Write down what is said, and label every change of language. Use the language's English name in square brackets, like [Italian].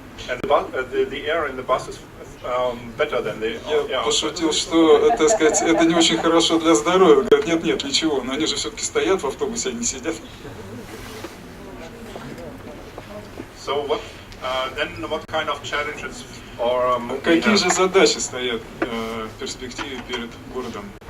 [English] And the air in the bus is better than the air. [Russian] Я пошутил, что, так сказать, это не очень хорошо для здоровья. Говорят, нет, ничего, но они же все-таки стоят в автобусе, они сидят. [English] So what kind of challenges [Russian] Какие же задачи стоят в перспективе перед городом?